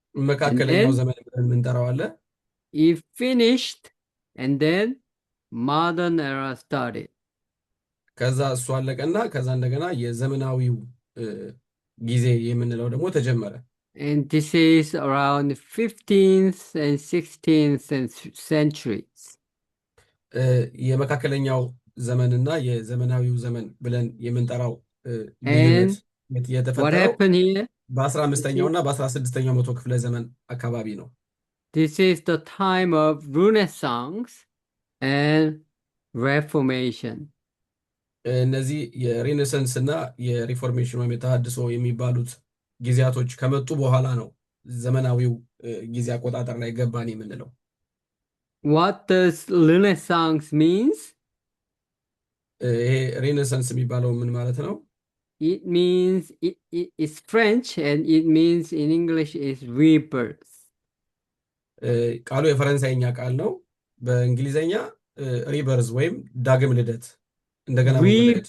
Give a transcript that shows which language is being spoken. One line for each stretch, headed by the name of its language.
Amharic: መካከለኛው ዘመን ብለን የምንጠራው አለ።
English: it finished and then modern era started.
Amharic: ከዛ እሱ አለቀና ከዛ እንደገና የዘመናዊው ጊዜ የምንለው ደግሞ ተጀመረ።
English: And this is around 15th and 16th centuries.
Amharic: የመካከለኛው ዘመንና የዘመናዊው ዘመን ብለን የምንጠራው ልዩነት የተፈጠረው በ15ኛው እና በ16ኛው መቶ ክፍለ ዘመን አካባቢ ነው።
English: This is the time of Renaissance and Reformation.
Amharic: እነዚህ የሬኔሳንስ እና የሪፎርሜሽን ወይም የተሃድሶ የሚባሉት ጊዜያቶች ከመጡ በኋላ ነው ዘመናዊው ጊዜ አቆጣጠር ላይ ገባን የምንለው።
English: What does Renaissance means?
Amharic: ይሄ ሬኔሳንስ የሚባለው ምን ማለት ነው?
English: It means it's French and it means in English is rebirth.
Amharic: ቃሉ የፈረንሳይኛ ቃል ነው። በእንግሊዘኛ ሪበርዝ ወይም ዳግም ልደት፣ እንደገና መወለድ።